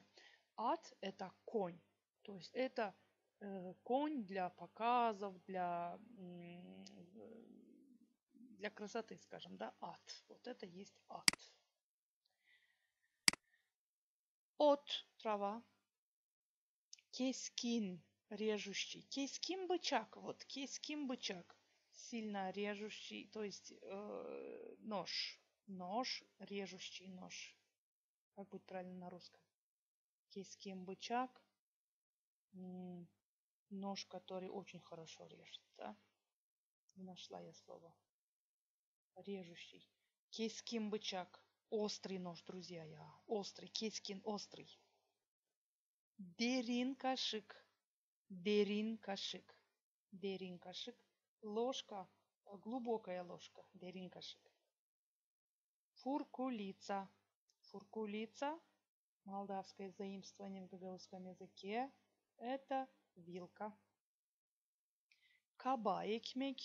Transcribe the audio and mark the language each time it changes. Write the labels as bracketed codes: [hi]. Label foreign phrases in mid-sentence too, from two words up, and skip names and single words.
[ru] Ад – это конь. То есть это конь для показов, для красоты, скажем, да, ад. Вот это есть ад. От – трава. [gag] Кескин – режущий. Кескин – бычак. Вот, кескин – бычак. [ru] Сильно режущий, то есть нож. Нож, режущий нож. Как будет правильно на русском? [gag] Кескин – бычак. [ru] Нож, который очень хорошо режет, да? Не нашла я слово. Режущий. [gag] Кескин – бычак. [ru] Острый нож, друзья, я. Острый. [gag] Кескин – острый. Дерин кашик. Дерин кашик. Дерин кашик. [ru] Ложка. Глубокая ложка. [gag] Дерин кашик. Фуркулица. Фуркулица. [ru] Молдавское заимствование в гагаузском языке. Это вилка. [gag] Каба экмек.